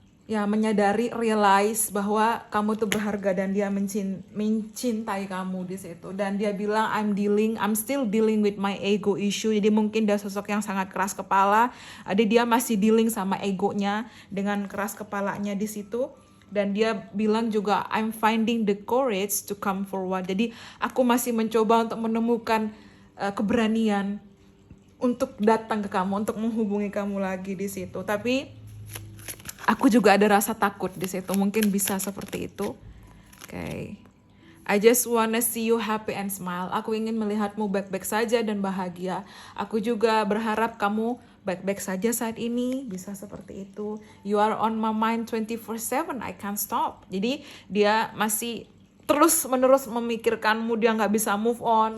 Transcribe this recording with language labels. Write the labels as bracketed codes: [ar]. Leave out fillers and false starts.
[id] ya menyadari, realize bahwa kamu tuh berharga dan dia mencintai kamu di situ. Dan dia bilang [en] I'm still dealing with my ego issue. [id] Jadi mungkin dia sosok yang sangat keras kepala. Dia masih dealing sama egonya dengan keras kepalanya di situ. Dan dia bilang juga [en] I'm finding the courage to come forward. [id] Jadi aku masih mencoba untuk menemukan keberanian untuk datang ke kamu, untuk menghubungi kamu lagi di situ. Tapi aku juga ada rasa takut di situ. Mungkin bisa seperti itu. Okay. [en] I just wanna see you happy and smile. [id] Aku ingin melihatmu baik-baik saja dan bahagia. Aku juga berharap kamu baik-baik saja saat ini. Bisa seperti itu. [en] You are on my mind 24/7. I can't stop. [id] Jadi dia masih terus-menerus memikirkanmu. Dia nggak bisa move on.